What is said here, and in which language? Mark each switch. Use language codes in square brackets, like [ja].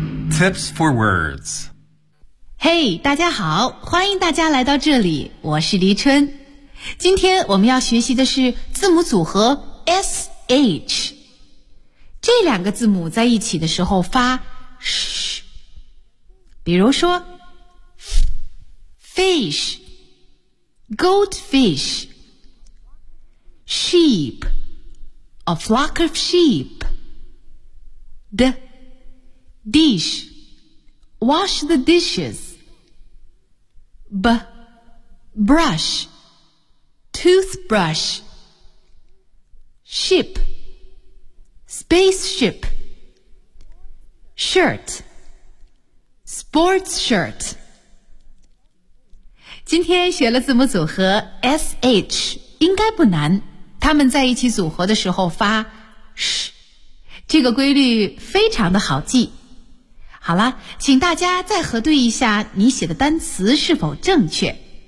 [en] Tips for words. [zh] Hey, 大家好，欢迎大家来到这里，我是黎春。今天我们要学习的是字母组合 SH。这两个字母在一起的时候发 SH。比如说 [en] FISHGoldfish, sheep, a flock of sheep, the dish, wash the dishes, brush, toothbrush, ship, spaceship, shirt, sports shirt. [zh] 今天学了字母组合 SH， 应该不难。它们在一起组合的时候发 SH， 这个规律非常的好记。好了，请大家再核对一下你写的单词是否正确。